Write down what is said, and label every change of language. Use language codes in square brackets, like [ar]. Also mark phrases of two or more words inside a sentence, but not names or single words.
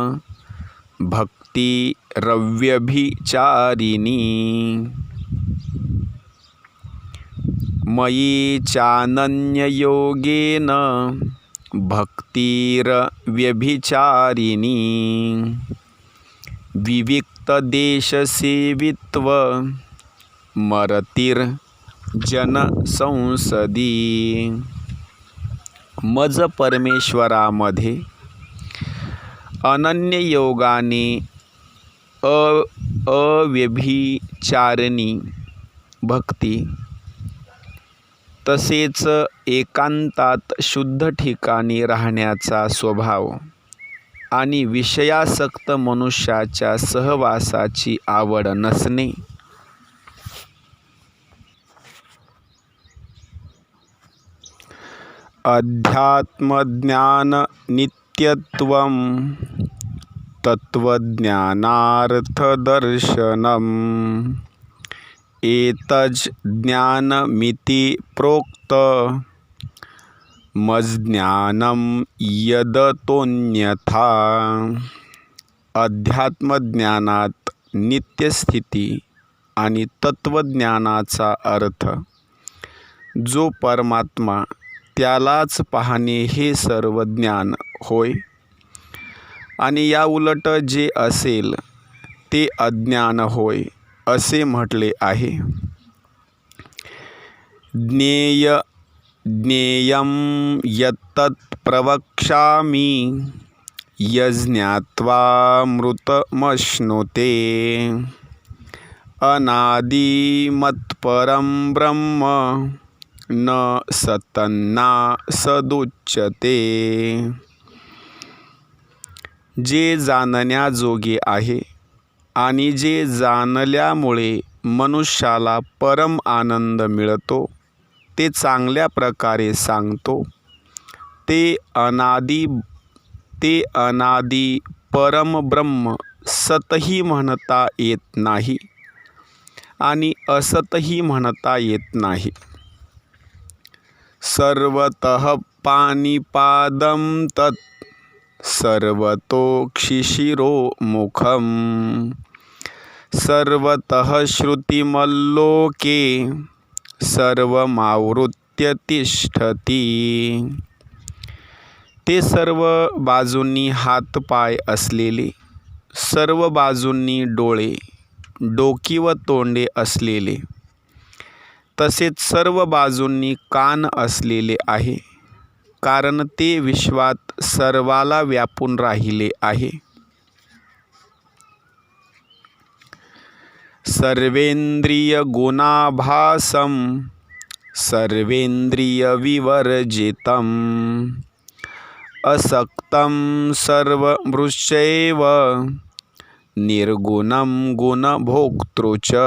[sa] भक्तिरव्यभिचारिणी मयी चानन्ययोगेन भक्तिरव्यभिचारिणी विविक्तदेशसेवित्व मरतिर्जनसंसदी [mr] मज परमेश्वरामध्ये अनन्य योगाने अव्यभिचारिणी भक्ती, तसेच एकांतात शुद्ध ठिकाणी राहण्याचा स्वभाव आणि विषयासक्त मनुष्याच्या सहवासाची आवड नसणे, [sa] अध्यात्मज्ञान नित्यत्वं तत्त्वज्ञानार्थदर्शनम् एतज् ज्ञानमिति प्रोक्त मज्ज्ञानं यदतोऽन्यथा अध्यात्मज्ञानात [mr] नित्यस्थिती आणि तत्त्वज्ञानाचा अर्थ जो परमात्मा त्यालाच पाहणे हे सर्व ज्ञान होय आणि या उलट जे असेल ते अज्ञान होय असे म्हटले आहे. [sa] ज्ञेयं यत्तत् प्रवक्ष्यामि यज्ञात्वामृतमश्नुते अनादिमत्परं ब्रह्म न सतन्ना सदुच्यते. [mr] जे जाणण्याजोगे आहे आणि जे जाणल्यामुळे मनुष्याला परम आनंद मिळतो ते चांगल्या प्रकारे सांगतो. ते अनादी परमब्रह्म सतही म्हणता येत नाही आणि असतही म्हणता येत नाही. [sa] सर्वतः पाणिपादं तत् सर्वतोक्षिशिरो मुखम सर्वतः श्रुतिमल्लोके सर्वमावृत्य तिष्ठती. [mr] ते सर्व बाजूंनी हातपाय असलेले, सर्व बाजूंनी डोळे, डोकी व तोंडे असलेले, तसेच सर्व बाजूंनी कान असलेले आहे, कारण ते विश्वात सर्वाला व्यापून राहिले आहे. [sa] सर्वेंद्रिय गुणाभासम सर्वेंद्रिय विवर्जितम असक्तम सर्वमृषैव निर्गुणम गुणभोक्तृच.